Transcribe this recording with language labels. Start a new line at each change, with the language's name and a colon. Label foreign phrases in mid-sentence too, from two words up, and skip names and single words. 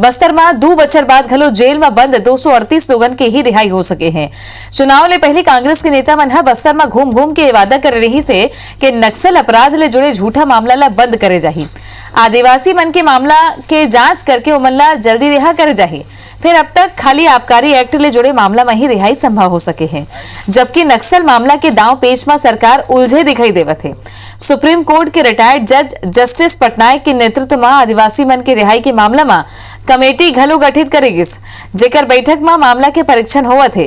Chhattisgarhi: बस्तर में 2 बछर बाद घलो जेल में बंद 238 लोगन के ही रिहाई हो सके हैं। चुनाव ले पहले कांग्रेस के नेता मन बस्तर में घूम घूम के वादा कर रही से कि नक्सल अपराध ले जुड़े झूठा मामला ला बंद करे जाही। आदिवासी मन के मामला के जांच करके उमन ला जल्दी रिहा करे जाही। फिर अब तक खाली आबकारी एक्ट ले जुड़े मामला में ही रिहाई संभव हो सके है, जबकि नक्सल मामला के दांव पेच में सरकार उलझे दिखाई देवत है। सुप्रीम कोर्ट के रिटायर्ड जज जस्टिस पटनायक के नेतृत्व में आदिवासी मन के रिहाई के मामला में कमेटी घलो गठित करेगी, जेकर बैठक में मामला के परीक्षण होवत है।